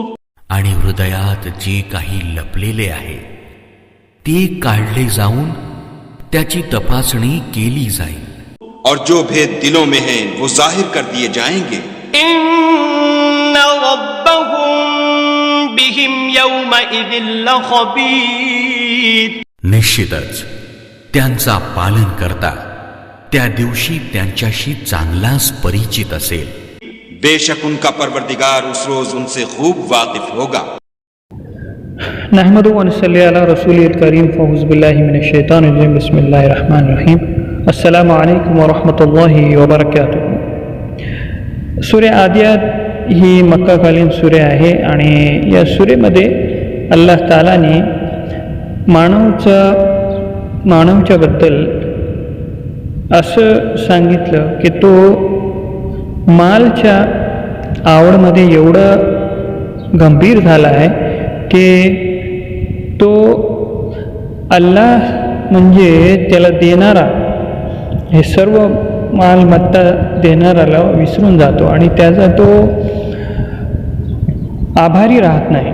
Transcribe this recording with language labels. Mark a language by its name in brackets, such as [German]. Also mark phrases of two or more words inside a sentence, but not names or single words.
[Marathi] आणि हृदयात जे काही लपलेले आहे ते काढले जाऊन त्याची तपासणी केली जाईल। [Hindi] और जो भेद दिलों में हैं वो जाहिर कर दिए जाएंगे। [Arabic] إن ربهم بهم يومئذ لخبير. [Marathi] निश्चितच त्यांचा पालनकर्ता त्या दिवशी त्यांच्याशी चांगलाच परिचित असेल। [Hindi] बेशक उनका परवरदिगार उस रोज उनसे खूब वाकिफ होगा। [Arabic] نحمده ونصلي على رسوله الكريم. أعوذ بالله من الشيطان الرجيم. بسم الله الرحمن الرحيم. السلام عليكم ورحمة الله وبركاته. [Marathi] सूर्य आदियात ही मक्काकालीन सूर्य आहे आणि या सूर्यामध्ये अल्लाह तालाने मानवच्या बद्दल असं सांगितलं की तो मालच्या आवडमध्ये एवढा गंभीर झाला आहे की तो अल्लाह म्हणजे त्याला देणारा हे सर्व मालमत्ता देणाऱ्याला विसरून जातो आणि त्याचा तो आभारी राहत नाही।